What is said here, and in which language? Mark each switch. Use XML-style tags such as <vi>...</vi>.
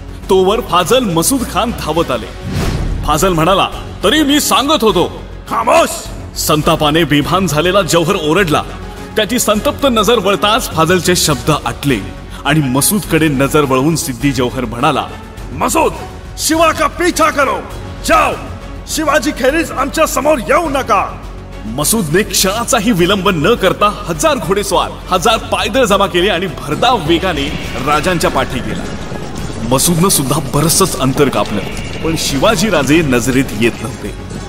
<mr>तोवर फाजल मसूद खान धावत आले. फाजल म्हणाला, तरी मी सांगत होतो. खामोश. संतापाने बेभान झालेला जौहर ओरडला. त्याची संतप्त नजर वळताच फाजलचे शब्द आटले आणि मसूदकडे नजर वळवून सिद्धी जौहर म्हणाला,</mr> <hi>मसूद, शिवा का पीछा करो, जाओ.</hi> <mr>शिवाजी खेरीज आमच्या समोर येऊ नका. मसूदने क्षणाचाही विलंब न करता 1000 घोडेस्वार, 1000 पायदळ जमा केले आणि भरधाव वेगाने राजांच्या पाठी गेला. मसूदनं सुद्धा बरसच अंतर कापलं. पण शिवाजी राजे नजरेत येत नव्हते.</mr>